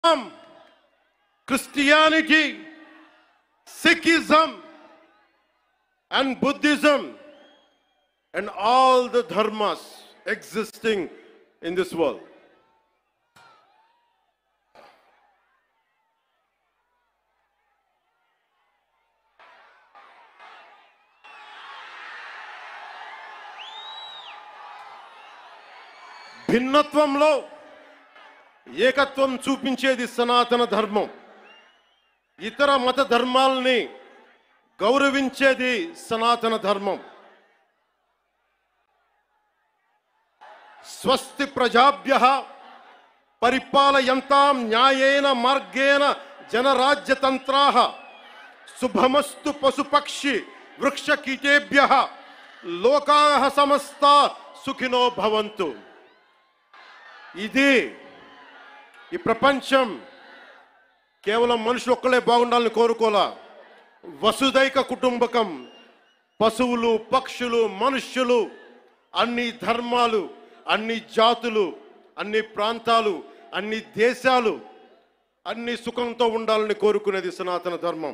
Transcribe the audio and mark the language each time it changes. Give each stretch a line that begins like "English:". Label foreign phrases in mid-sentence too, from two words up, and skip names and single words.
English: Christianity, Sikhism, and Buddhism, and all the dharmas existing in this world.
Telugu: భిన్నత్వంలో ఏకత్వం చూపించేది సనాతన ధర్మం. ఇతర మత ధర్మాలని గౌరవించేది సనాతన ధర్మం.
Sanskrit: స్వస్తి ప్రజాభ్యః పరిపాలయంతాం న్యాయేన మార్గేణ జనరాజ్యతంత్రాః శుభమస్తు పశుపక్షి వృక్షకీటేభ్యః లోకాః సమస్తా సుఖినో భవంతు.
Telugu: ఇది ఈ ప్రపంచం కేవలం మనుషులు ఒక్కలే బాగుండాలని కోరుకోలా.
Sanskrit: వసుదైక కుటుంబకం,
Telugu: పశువులు, పక్షులు, మనుష్యులు, అన్ని ధర్మాలు, అన్ని జాతులు, అన్ని ప్రాంతాలు, అన్ని దేశాలు అన్ని సుఖంతో ఉండాలని కోరుకునేది సనాతన ధర్మం.